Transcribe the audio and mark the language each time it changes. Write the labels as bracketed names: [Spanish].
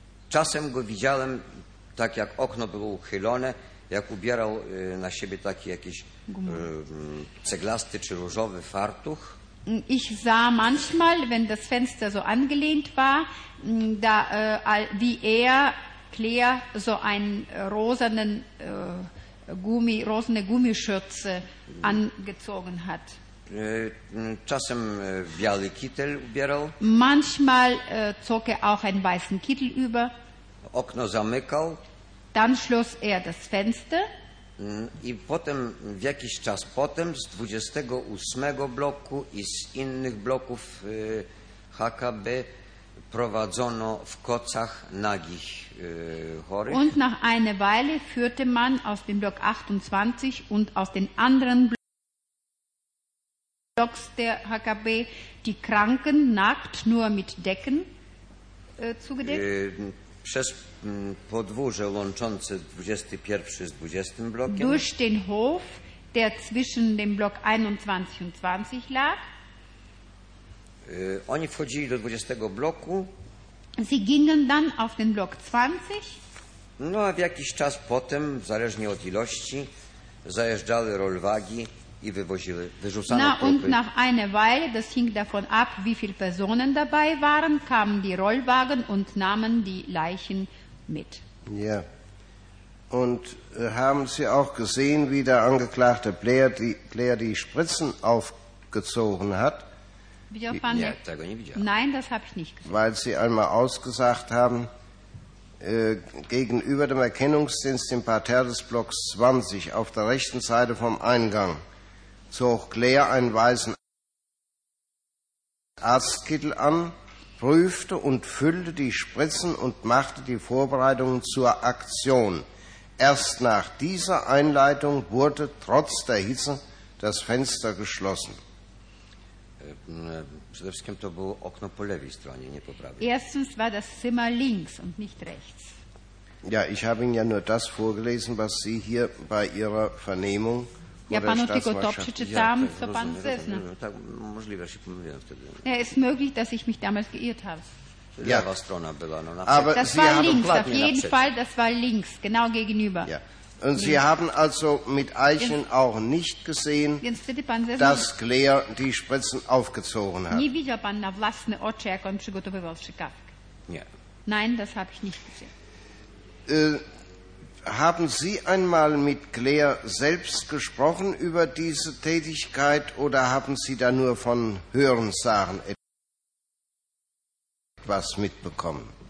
[Polish] Czasem go widziałem, tak jak okno było uchylone, jak ubierał na siebie taki jakiś ceglasty czy różowy fartuch. [German] Ich sah manchmal, wenn das Fenster so angelehnt war, da, wie er, Claire, so ein rosanen Gummi, rosane Gummischürze angezogen hat. [Polish] Czasem biały kittel ubierał. [German] Manchmal zog er auch einen weißen Kittel über. [Polish] Okno zamykał. [German] Dann schloss er das Fenster. [Polish] I potem, w jakiś czas potem, z 28 bloku i z innych bloków HKB prowadzono w kocach nagich chorych. [German] Und nach einer Weile führte man aus dem Block 28 und aus den anderen Blocks der HKB die Kranken nackt, nur mit Decken zugedeckt. [Polish] Przez podwórze łączące 21 z 20 blokiem. [German] Durch den Hof, der zwischen dem Block 21 und 20 lag. [Polish] Oni wchodzili do 20 bloku. [German] Sie gingen dann auf den Block 20. [Polish] No a w jakiś czas potem, zależnie od ilości, zajeżdżały rolwagi i wywoziły, wyrzucano trupy. [German] Und nach einer Weile, das hing davon ab, wie viele Personen dabei waren, kamen die Rollwagen und nahmen die Leichen mit. Ja. Und haben Sie auch gesehen, wie der Angeklagte Claire die Spritzen aufgezogen hat? Nein, das habe ich nicht gesehen. Weil Sie einmal ausgesagt haben, gegenüber dem Erkennungsdienst im Parterre des Blocks 20 auf der rechten Seite vom Eingang zog Claire einen weißen Arztkittel an, prüfte und füllte die Spritzen und machte die Vorbereitungen zur Aktion. Erst nach dieser Einleitung wurde trotz der Hitze das Fenster geschlossen. [Polish] Przede wszystkim to było okno po lewej stronie, nie po prawej. [German] Erstens war das Zimmer links und nicht rechts. Ja, ich habe Ihnen ja nur das vorgelesen, was Sie hier bei Ihrer Vernehmung [Polish] Ja, panu tylko to przeczytałam, ja, co pan zezna. Tak, możliwe, że pomyliłem wtedy. [German] Ja, [Polish] jest [German] möglich, dass ich mich damals geirrt habe. [Polish] Ja. Lewa strona była, no [German] Aber Das Sie war links, auf jeden Fall, das war links, genau gegenüber. Ja. Und Sie haben also mit Eichen auch nicht gesehen, dass Claire die Spritzen aufgezogen hat. [Polish] Nie widział pan na własne oczy, jak on przygotowywał strzykawkę. Nie. [German] Nein, das habe ich nicht gesehen. Haben Sie einmal mit Claire selbst gesprochen über diese Tätigkeit oder haben Sie da nur von Hörensagen etwas mitbekommen?